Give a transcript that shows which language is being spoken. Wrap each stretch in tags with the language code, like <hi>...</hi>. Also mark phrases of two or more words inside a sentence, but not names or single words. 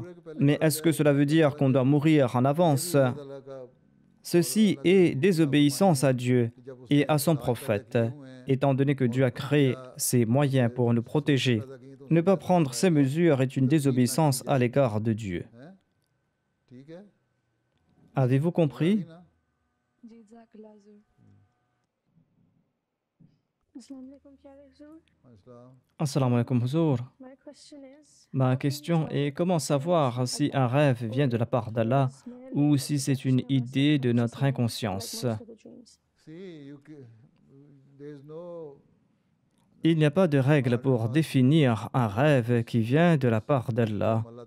<fr>Mais est-ce que cela veut dire qu'on doit mourir en avance? Ceci est désobéissance à Dieu et à son prophète, étant donné que Dieu a créé ces moyens pour nous protéger. Ne pas prendre ces mesures est une désobéissance à l'égard de Dieu. Avez-vous compris?</fr> <ur>جی جزاک اللہ حضور.</ur> <ar>السلام علیکم</ar> <ur>پیارے حضور.</ur> <ar>السلام عليكم حضور.</ar> <en>My question is,</en> <fr>Ma question est comment savoir si un rêve vient de la part d'Allah ou si c'est une idée de notre inconscience? Il n'y a pas de règle pour définir un rêve qui vient de la part d'Allah.</fr>